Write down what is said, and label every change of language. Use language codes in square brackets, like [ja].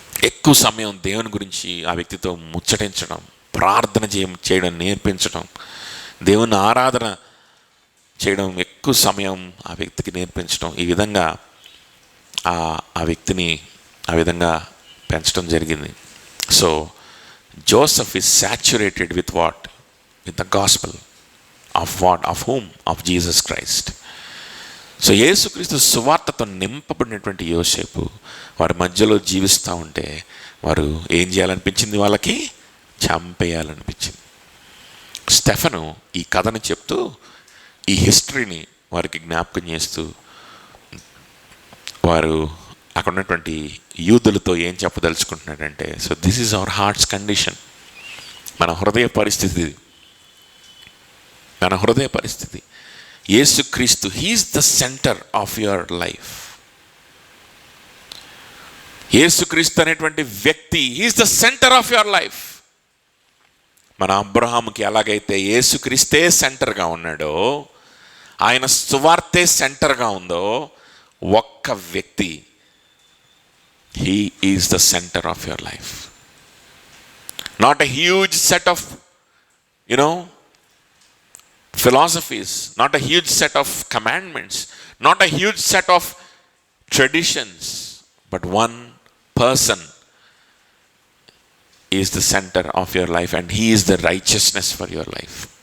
[te] ఎక్కువ సమయం దేవుని గురించి ఆ వ్యక్తితో ముచ్చటించడం, ప్రార్థన చేయడం నేర్పించడం, దేవుని ఆరాధన చేయడం ఎక్కువ సమయం ఆ వ్యక్తికి నేర్పించడం, ఈ విధంగా ఆ వ్యక్తిని ఆ విధంగా పెంచడం జరిగింది. [en] So Joseph is saturated with what? With the gospel of what? Of whom? Of Jesus Christ. [te] So యేసుక్రీస్తు సువార్తతో నింపబడినటువంటి యోసేపు వారి మధ్యలో జీవిస్తూ ఉంటే వారు ఏం చేయాలనిపించింది? వాళ్ళకి చంపేయాలనిపించింది. స్టెఫను ఈ కథను చెప్తూ ఈ హిస్టరీని వారికి జ్ఞాపకం చేస్తూ వారు అక్కడ ఉన్నటువంటి యూదులతో ఏం చెప్పదలుచుకుంటున్నాడంటే, [en] So this is our hearts condition. [te] మన హృదయ పరిస్థితి, మన హృదయ పరిస్థితి. [en] యేసుక్రీస్తు he is the centre of your life. యేసుక్రీస్తు [te] అనేటువంటి వ్యక్తి [en] He is the centre of your life. [te] మన అబ్రహాముకి ఎలాగైతే యేసుక్రీస్తే సెంటర్గా ఉన్నాడో, ఆయన సువార్తే సెంటర్గా ఉందో, ఒక్క వ్యక్తి, [en] he is the center of your life. Not a huge set of philosophies, not a huge set of commandments, not a huge set of traditions, but one person is the center of your life and he is the righteousness for your life.